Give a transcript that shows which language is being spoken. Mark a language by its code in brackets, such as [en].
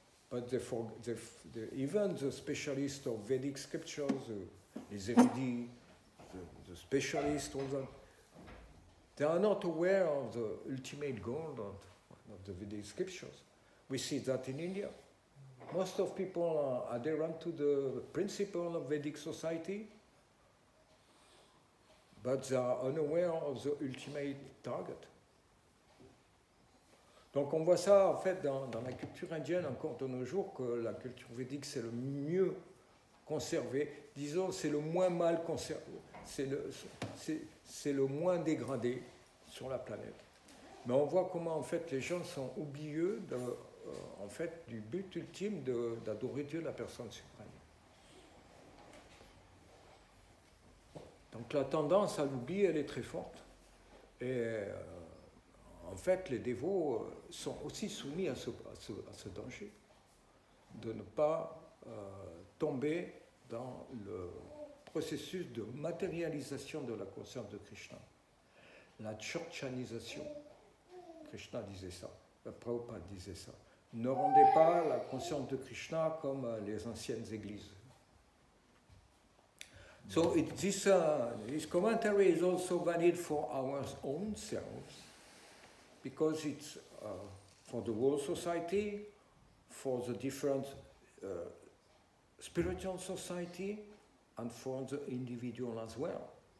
[en] But even the specialists of Vedic scriptures, [fr] les érudits, [en] the specialists, all that, they are not aware of the ultimate goal of the Vedic scriptures. We see that in India. Most of people are adherent to the principle of Vedic society, but they are unaware of the ultimate target. [fr] Donc on voit ça en fait dans la culture indienne encore de nos jours, que la culture védique c'est le mieux conservé, disons c'est le moins mal conservé, c'est le moins dégradé sur la planète. Mais on voit comment en fait les gens sont oublieux en fait du but ultime d'adorer Dieu, la personne suprême. Donc la tendance à l'oubli, elle est très forte. Et en fait, les dévots sont aussi soumis à ce danger, de ne pas tomber dans le processus de matérialisation de la conscience de Krishna, la tchorchanisation Krishna disait ça, Prabhupada disait ça. Ne rendez pas la conscience de Krishna comme les anciennes églises. [en] So this commentary is also valid for our own selves, because it's for the whole society, for the different spiritual society, and for the individual as well.